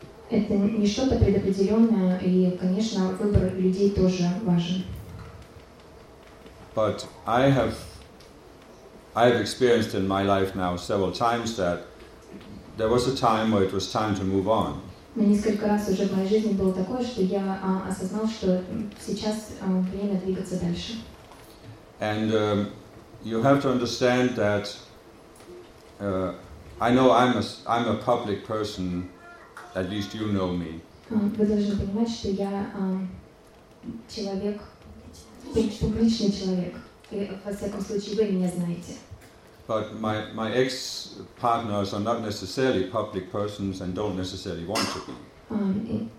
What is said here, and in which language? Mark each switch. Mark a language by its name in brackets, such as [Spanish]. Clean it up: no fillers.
[English] But I have experienced in my life now several times that there was a time where it was time to move on. [Russian] Несколько раз уже в моей жизни было такое, что я осознал, что сейчас время двигаться дальше. [English] And you have to understand that I know I'm a public person, at least you know me. [Russian] Вы должны понимать, что я человек, публичный человек. И, во всяком случае, вы меня знаете. [English] But my ex-partners are not necessarily public persons and don't necessarily want to be.